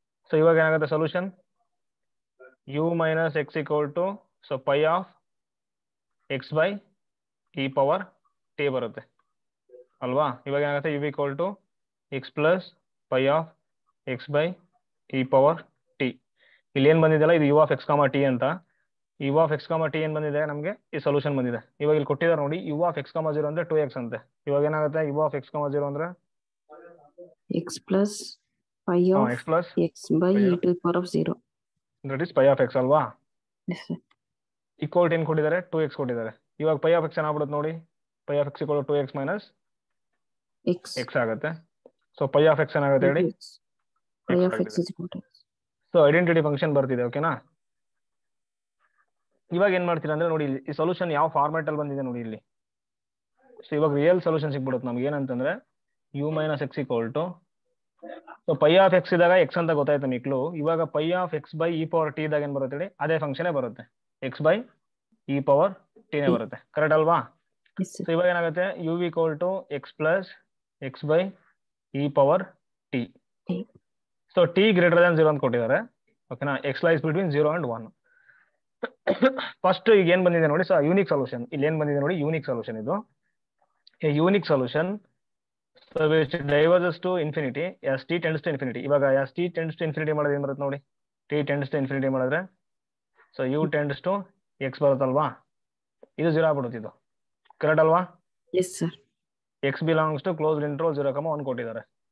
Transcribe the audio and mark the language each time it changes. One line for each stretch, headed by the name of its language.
Kannada: So ಇವಾಗ ಏನಾಗುತ್ತೆ solution,
English: u minus x equal to so pi of x by e power t
Kannada: ಬರುತ್ತೆ ಅಲ್ವಾ? ಇವಾಗ ಏನಾಗುತ್ತೆ,
English: u equal to x plus pi of x by e power t.
Kannada: ಇಲ್ಲಿ ಏನು ಬಂದಿದೆಯಲ್ಲ ಇದು u of x, t ಅಂತ. u of x, t ಏನು ಬಂದಿದೆ ನಮಗೆ, ಈ ಸೊಲ್ಯೂಷನ್ ಬಂದಿದೆ. ಇವಾಗ ಇಲ್ಲಿ ಕೊಟ್ಟಿದ್ದಾರೆ ನೋಡಿ, u of x, 0 ಅಂದ್ರೆ 2x ಅಂತೆ. ಇವಾಗ ಏನಾಗುತ್ತೆ, u of x, 0 ಅಂದ್ರೆ
English: x plus pi of x plus x by e to the power of 0. That is pi of x ಅಲ್ವಾ? Yes sir.
Kannada: ಈಕ್ವಲ್ ಟು ಏನು ಕೊಟ್ಟಿದ್ದಾರೆ, 2x ಕೊಟ್ಟಿದ್ದಾರೆ.
English: ಇವಾಗ pi of x
Kannada: ಏನಾಗ್ಬಿಡುತ್ತೆ ನೋಡಿ,
English: pi of x equal to 2x minus x ಆಗುತ್ತೆ.
Kannada: So pi of x ಏನಾಗುತ್ತೆ ಹೇಳಿ,
English: pi of x is equal to x.
Kannada: So identity function ಬರ್ತಿದೆ. ಓಕೆನಾ? ಇವಾಗ ಏನ್ ಮಾಡ್ತೀರಾ ಅಂದ್ರೆ ನೋಡಿ, ಈ ಸೊಲ್ಯೂಷನ್ ಯಾವ ಫಾರ್ಮ್ಯಾಟ್ ಅಲ್ಲಿ ಬಂದಿದೆ ನೋಡಿ ಇಲ್ಲಿ. ಸೊ ಇವಾಗ ರಿಯಲ್ ಸೊಲ್ಯೂಷನ್ ಸಿಗ್ಬಿಡುತ್ತೆ ನಮ್ಗೆ.
English: ಏನಂತಂದ್ರೆ u minus x equal to, so pi of x
Kannada: ಇದ್ದಾಗ ಎಕ್ಸ್ ಅಂತ ಗೊತ್ತಾಯ್ತು ಮಿಕ್ಲು. ಇವಾಗ pi of X by E power T ಇದ್ದಾಗ ಏನ್ ಬರುತ್ತೆ ಹೇಳಿ, ಅದೇ ಫಂಕ್ಷನೇ ಬರುತ್ತೆ, ಎಕ್ಸ್ ಬೈ ಇ ಪವರ್ ಟಿನೇ ಬರುತ್ತೆ. ಕರೆಕ್ಟ್ ಅಲ್ವಾ?
English: So ಇವಾಗ ಏನಾಗುತ್ತೆ, u equal to x plus x by e power t. So t greater than 0
Kannada: ಅಂತ ಕೊಟ್ಟಿದ್ದಾರೆ.
English: ಓಕೆನಾ? X lies between 0 and 1.
Kannada: First ಈಗ ಏನ್ ಬಂದಿದೆ ನೋಡಿ, ಸೊ ಯೂನಿಕ್ ಸೊಲ್ಯೂಷನ್ ಇಲ್ಲಿ ಏನ್ ಬಂದಿದೆ ನೋಡಿ, ಯೂನಿಕ್ ಸೊಲ್ಯೂಷನ್ ಇದು.
English: Unique solution which diverges to infinity as t tends to infinity.
Kannada: ಇವಾಗ
English: as t tends to infinity
Kannada: ಮಾಡಿದ್ರೆ ಏನ್ ಬರುತ್ತೆ ನೋಡಿ, t tends to infinity ಮಾಡಿದ್ರೆ so u tends to x ಬರುತ್ತಲ್ವಾ, ಇದು 0 ಆಗ್ಬಿಡುತ್ತೆ. ಇದು ಕರೆಕ್ಟ್ ಅಲ್ವಾ?
English: Yes sir. x belongs to closed interval 0, 1 ಕೊಟ್ಟಿದ್ದಾರೆ.